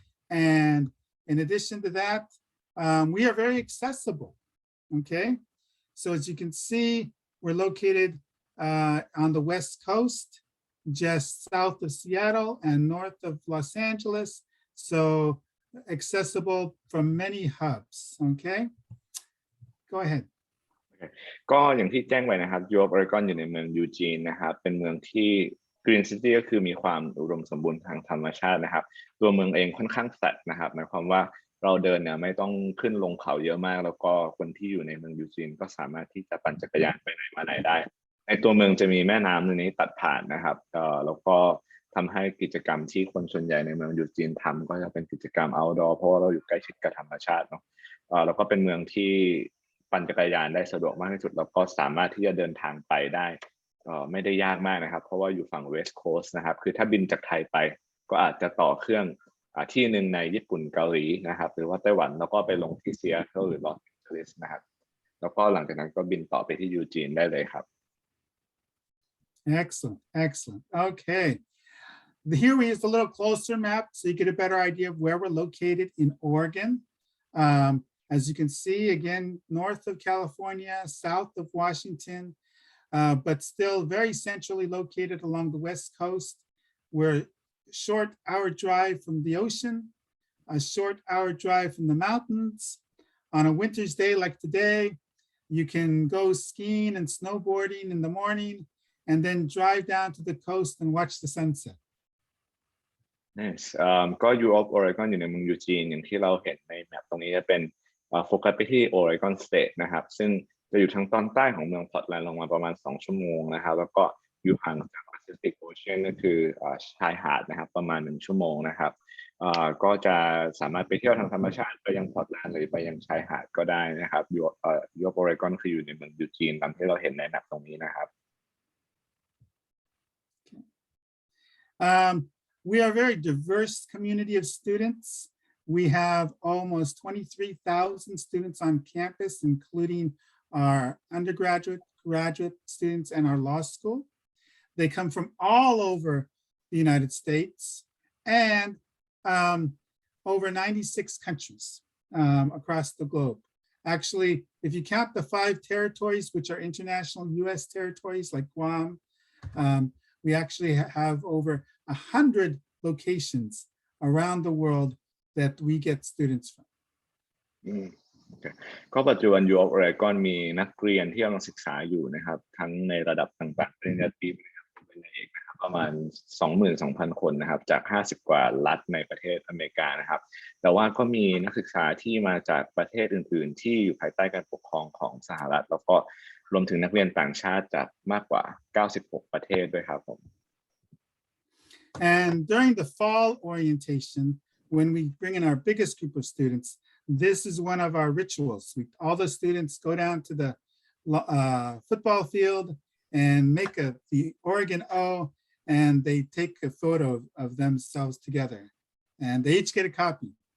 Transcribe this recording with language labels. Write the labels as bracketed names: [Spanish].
[English] And in addition to that, we are very accessible, okay? So as you can see, we're located on the West Coast, just south of Seattle and north of Los Angeles. So accessible from many hubs. Okay, go ahead. [Thai] ก็อย่างที่แจ้งไว้นะครับ U of Oregon อยู่ในเมืองยูจีนนะครับเป็นเมืองที่ Green City ก็คือมีความอุดมสมบูรณ์ทางธรรมชาตินะครับตัวเมืองเองค่อนข้างแฟลตนะครับหมายความว่าเราเดินเนี่ยไม่ต้องขึ้นลงเขาเยอะมากแล้วก็คนที่อยู่ในเมืองยูจีนก็สามารถที่จะปั่นจักรยานไปไหนมาไหนได้ในตัวเมืองจะมีแม่น้ำนี้ตัดผ่านนะครับแล้วก็ทำให้กิจกรรมที่คนส่วนใหญ่ในเมืองยูจีนทำก็จะเป็นกิจกรรม outdoor เพราะว่าเราอยู่ใกล้ชิดกับธรรมชาติเนาะแล้วก็เป็นเมืองที่ ปั่นจักรยานได้สะดวกมากที่สุดแล้วก็สามารถที่จะเดินทางไปได้ไม่ได้ยากมากนะครับเพราะว่าอยู่ฝั่ง West Coast นะครับคือถ้าบินจากไทยไปก็อาจจะต่อเครื่องที่หนึ่งในญี่ปุ่นเกาหลีนะครับหรือว่าไต้หวันแล้วก็ไปลงที่ซีแอตเทิลหรือลอสแองเจลิสนะครับแล้วก็หลังจากนั้นก็บินต่อไปที่ยูจีนได้เลยครับ [English] Excellent, excellent. Okay. Here we use a little closer map so you get a better idea of where we're located in Oregon. As you can see, again, north of California, south of Washington, but still very centrally located along the West Coast. We're a short hour drive from the ocean, a short hour drive from the mountains. On a winter's day like today, you can go skiing and snowboarding in the morning and then drive down to the coast and watch the sunset. Nice. [Thai] ก็ U of Oregon อยู่ในเมืองยูจีนอย่างที่เราเห็นในแมปตรงนี้จะเป็นโฟกัสไปที่ Oregon State นะครับซึ่งจะอยู่ทางตอนใต้ของเมืองพอร์ตแลนด์ลงมาประมาณ2 ชั่วโมงนะครับแล้วก็อยู่ห่างจาก Pacific Ocean ก็คือชายหาดนะครับประมาณ1 ชั่วโมงนะครับก็จะสามารถไปเที่ยวทางธรรมชาติไปยังพอร์ตแลนด์หรือไปยังชายหาดก็ได้นะครับ U of Oregon คืออยู่ในเมืองยูจีนตามที่เราเห็นในแมปตรงนี้นะครับ [English] We are a very diverse community of students. We have almost 23,000 students on campus, including our undergraduate, graduate students, and our law school. They come from all over the United States and over 96 countries across the globe. Actually, if you count the 5 territories, which are international US territories like Guam, we actually have over 100 locations around the world that we get students from. Okay. [Thai] ก็ปัจจุบัน U of Oregon มีนักเรียนที่กำลังศึกษาอยู่นะครับทั้งในระดับต่างๆปริญญาตรีนะครับปริญญาเอกนะครับประมาณ 22,000 คนนะครับจาก50 กว่ารัฐในประเทศอเมริกานะครับแต่ว่าก็มีนักศึกษาที่มาจากประเทศอื่นๆที่อยู่ภายใต้การปกครองของสหรัฐแล้วก็รวมถึงนักเรียนต่างชาติจากมากกว่า96 ประเทศด้วยครับผม [English] And during the fall orientation, when we bring in our biggest group of students, this is one of our rituals. All the students go down to the football field and make the Oregon O, and they take a photo of themselves together, and they each get a copy.